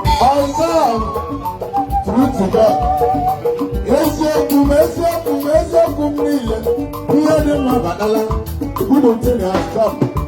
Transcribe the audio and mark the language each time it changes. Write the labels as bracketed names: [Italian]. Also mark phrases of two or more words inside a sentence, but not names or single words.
[Igbo] Ọzọ, [English] true to God. [Igbo] Eziokwu m, eziokwu m, eziokwu m niile. Ihe dị mma batala. [English] Good thing has come.